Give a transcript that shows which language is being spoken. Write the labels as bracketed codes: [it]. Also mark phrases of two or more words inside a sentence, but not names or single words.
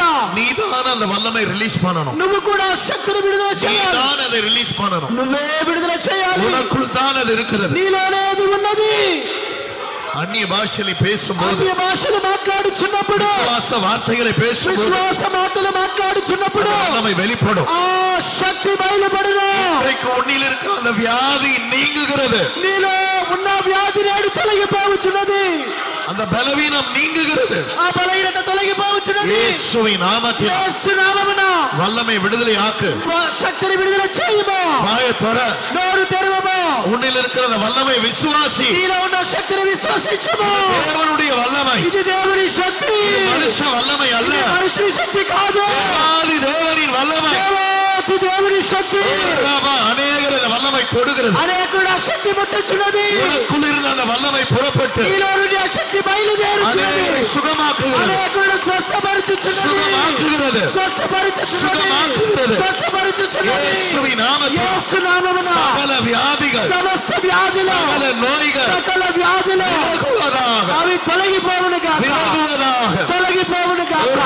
[ta] நீதான் அந்த வல்லமை ரிலீஸ் பண்ணணும். [te] నువ్వు కూడా శక్తిని విడుదల చేయాలి. [ta] நீதான் அதை ரிலீஸ் பண்ணணும். [te] నువ్వే విడుదల చేయాలి. [ta] உனக்குள் தான் அது இருக்கிறது. [te] నీలోనే అది ఉన్నది. [ta] அந்நிய பாஷையில பேசும்போது, [te] అన్య భాషలు మాట్లాడుచున్నప్పుడు, [ta] விசுவாச வார்த்தைகளை பேசும்போது [te] విశ్వాస మాటలు మాట్లాడుచున్నప్పుడు [ta] வல்லமை வெளிப்படும். [te] ఆ శక్తి బయలుపడును. [ta] இன்றைக்கு உன்னில் இருக்கிற அந்த வியாதி நீங்குகிறது. [te] నీలో ఉన్న వ్యాధి నేడు తొలగిపోవచ్చున్నది. [ta] அந்த பலவீனம் நீங்குகிறது. [te] ఆ బలహీనత తొలగిపోవచ్చున్నది. [ta] இயேசுவின் நாமத்தில் [te] యేసు నామమున [ta] வல்லமை விடுதலை ஆக்கு. [te] శక్తిని విడుదల చేయుము. [ta] வாயை தொற. [te] నోరు తెరవము. [ta] உன்னில் இருக்கிற அந்த வல்லமை விசுவாசி. [te] నీలో ఉన్న శక్తిని విశ్వసించుము. [ta] தேவனுடைய வல்லமை, [te] ఇది దేవుని శక్తి. [ta] மனுஷ வல்லமை அல்ல. [te] ఇది మనుషుని శక్తి కాదు. [ta] தேவாதி தேவனின் வல்லமை. [te] దేవాతి దేవుని శక్తి. [ta] அநேகர் அந்த வல்லமை தொடுகிறது. [te] అనేకుడు ఆ శక్తి ముట్టుచున్నది. [ta] உனக்குள் இருந்த அந்த வல்லமை புறப்பட்டு [te] నీలో నుండి ఆ శక్తి బయలుదేరుచున్నది. [ta] அநேகரை சுகமாக்குகிறது. [te] అనేకుడు స్వస్థపరచుచున్నది. [ta] சுகமாக்குகிறது. [te] స్వస్థపరచుచున్నది. [ta] சுகமாக்குகிறது. [te] స్వస్థపరచుచున్నది. [ta] இயேசுவின் நாமத்தில் [te] యేసు నామమున [ta] சகல வியாதிகள், [te] సమస్త వ్యాధులు, [ta] சகல நோய்கள் [te] సకల వ్యాధులు [ta] விலகுவதாக, [te] అవి తొలగిపోవును గాక. [ta] விலகுவதாக. [te] తొలగిపోవును గాక.